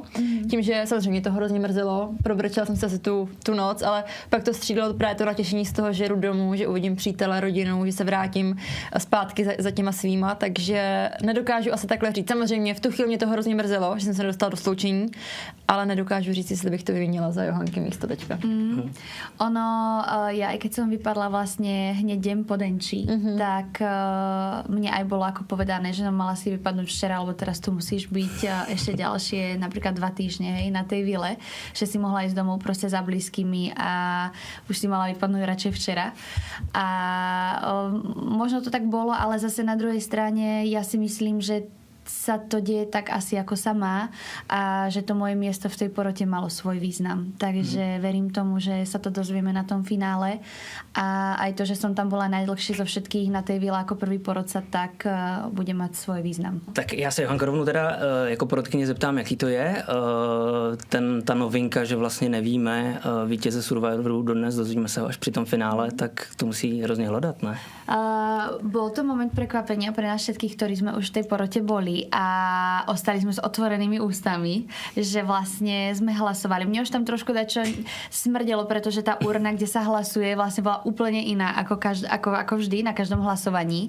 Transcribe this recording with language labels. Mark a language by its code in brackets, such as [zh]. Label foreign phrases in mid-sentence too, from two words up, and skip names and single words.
[cs] Tím, že samozřejmě to hrozně mrzelo, probrčela jsem se asi tu noc, ale pak to střídalo právě to natěšení z toho, že jdu domů, že uvidím přítele, rodinu, že se vrátím zpátky za těma svýma, takže nedokážu asi takhle říct. Samozřejmě v tu chvíli mě to hrozně mrzelo, že jsem se nedostala do sloučení, ale nedokážu říct, jestli bych to vyvinila za Johanky místo teďka. Ono, [sk] ja aj keď som vypadla vlastne hneď deň po Denči, tak mne aj bolo ako povedané, že mala si vypadnúť včera, alebo teraz tu musíš byť ešte ďalšie, napríklad 2 týždne, hej, na tej vile, že si mohla ísť domov proste za blízkymi a už si mala vypadnúť radšej včera. A možno to tak bolo, ale zase na druhej strane ja si myslím, že sa to deje tak asi ako sa má a že to moje miesto v tej porote malo svoj význam. Takže verím tomu, že sa to dozvieme na tom finále a aj to, že som tam bola najdlhšie zo všetkých na tej vile ako prvý porodca, tak bude mať svoj význam. [cs] Tak já se Johanka rovnou teda jako porodkyně zeptám, jaký to je. Ta novinka, že vlastně nevíme vítěze Survivoru dodnes, dozvíme se ho až při tom finále, tak to musí hrozně hledat, ne? [sk] Bol to moment prekvapenia pre nás všetkých, ktorí sme už v tej porote boli a ostali sme s otvorenými ústami, že vlastne sme hlasovali. Mne už tam trošku dačo smrdelo, pretože tá urna, kde sa hlasuje, vlastne bola úplne iná ako vždy na každom hlasovaní.